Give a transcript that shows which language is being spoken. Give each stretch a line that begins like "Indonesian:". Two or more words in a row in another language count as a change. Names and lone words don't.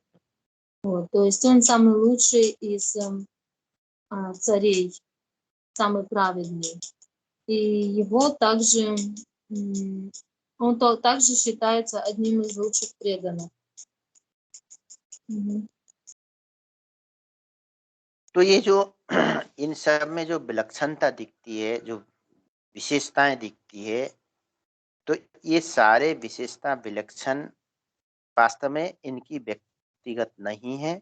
Russian: Вот, то есть он самый лучший из царей, самый праведный. И его также, он также считается одним из лучших преданных.
Hindi: तो ये जो इन सब में जो विलक्षणता दिखती है, जो विशेषताएं दिखती है, तो ये सारे विशेषता विलक्षण वास्तव में इनकी व्यक्तिगत नहीं है।